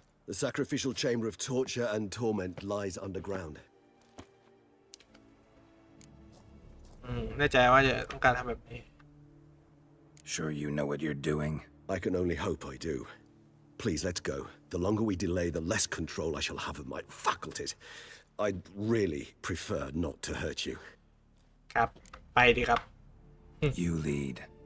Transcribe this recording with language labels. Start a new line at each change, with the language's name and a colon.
English: The sacrificial chamber of torture and torment lies underground.
Thai: แน่ใจว่าจะต้องการทำแบบนี้
English: Sure you know what you're doing? I can only hope I do. Please, let's go. The longer we delay, the less control I shall have of my faculties. I'd really prefer not to hurt you.
Thai: ครับไปดีครับ
English: You lead.